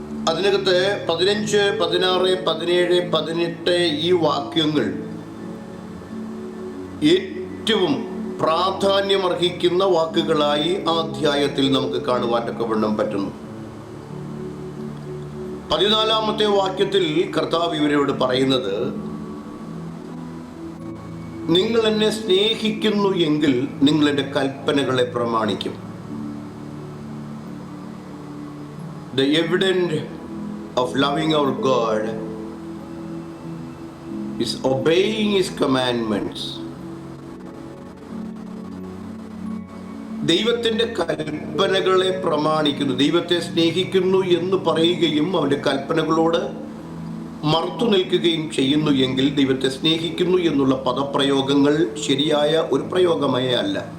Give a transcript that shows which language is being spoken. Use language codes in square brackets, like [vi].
[ml] അതിനകത്ത് 15, 16, 17, 18 ഈ വാക്യങ്ങൾ ഏറ്റവും പ്രാധാന്യമർഹിക്കുന്ന വാക്കുകളായി ആ അധ്യായത്തിൽ നമുക്ക് കാണുവാനൊക്കെ വണ്ണം പറ്റുന്നു. 14-ാമത്തെ വാക്യത്തിൽ കർത്താവ് ഇവരോട് പറയുന്നത്, നിങ്ങൾ എന്നെ സ്നേഹിക്കുന്നു എങ്കിൽ നിങ്ങൾ എൻ്റെ കൽപ്പനകളെ പ്രമാണിക്കും. [en] The evidence of loving our God is obeying His commandments. [ml] ദൈവത്തിൻ്റെ കൽപ്പനകളെ പ്രമാണിക്കുന്നു. ദൈവത്തെ സ്നേഹിക്കുന്നു എന്ന് പറയുകയും അവൻ്റെ കൽപ്പനകളോട് മറുത്തു നിൽക്കുകയും ചെയ്യുന്നു എങ്കിൽ ദൈവത്തെ സ്നേഹിക്കുന്നു എന്നുള്ള പദപ്രയോഗങ്ങൾ ശരിയായ ഒരു പ്രയോഗമേ അല്ല.